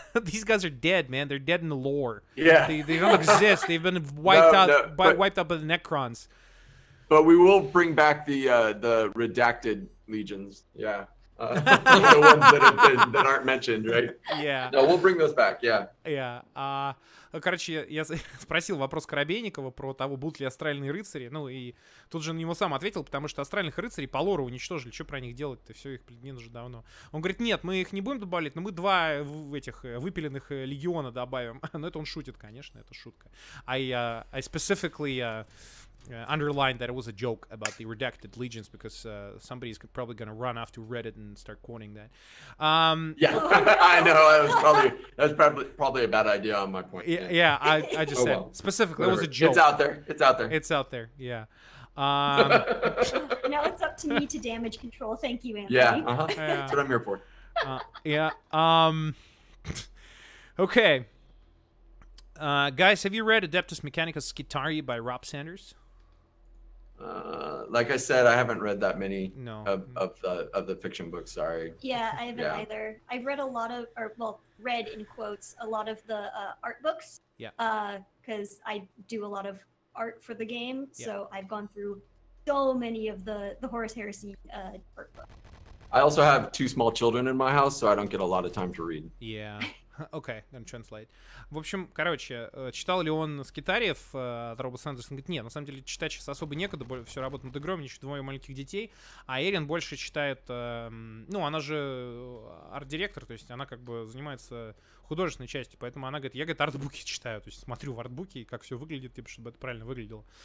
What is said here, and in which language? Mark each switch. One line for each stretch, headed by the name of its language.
English: These guys are dead, man. They're dead in the lore. Yeah, they don't exist. They've been wiped out by the Necrons. But we will bring back the redacted legions. Yeah, the ones that aren't mentioned, right? Yeah. No, we'll bring those back. Yeah. Yeah.
Russian: Короче, я спросил вопрос Коробейникова про того, будут ли астральные рыцари. Ну, и тут же на него сам ответил, потому что астральных рыцарей по лору уничтожили. Что про них делать-то? Все, их не уже давно. Он говорит, нет, мы их не будем добавлять, но мы 2 этих выпиленных легиона добавим. Но это он шутит, конечно, это шутка.
English: I specifically underlined that it was a joke about the redacted legions because somebody's probably going to run off to Reddit and start quoting that. Yeah, I know. That was probably a bad idea on my point. Yeah, I just said specifically it was a joke. It's out there. It's out there. Yeah. Now it's up to me to damage control. Thank you, Anthony. Yeah, that's what I'm here for. Yeah. Okay. Guys, have you read Adeptus Mechanicus Skitarii by Rob Sanders? Like I said, I haven't read that many of the fiction books. Sorry. Yeah, I haven't either. I've read a lot of, read in quotes, a lot of the art books. Yeah. Because I do a lot of art for the game, so I've gone through so many of the Horus Heresy art books. I also have 2 small children in my house, so I don't get a lot of time to read. Yeah. Окей, then translate.
Russian: В общем, короче, читал ли он скитариев от Роба Сандерса? Он говорит, нет, на самом деле читать сейчас особо некогда, все работает над игрой, у меня еще 2 маленьких детей, а Эрин больше читает, ну, она же арт-директор, то есть она как бы занимается художественной частью, поэтому она говорит, я, говорит, артбуки читаю, то есть смотрю в артбуки, как все выглядит, типа, чтобы это правильно выглядело.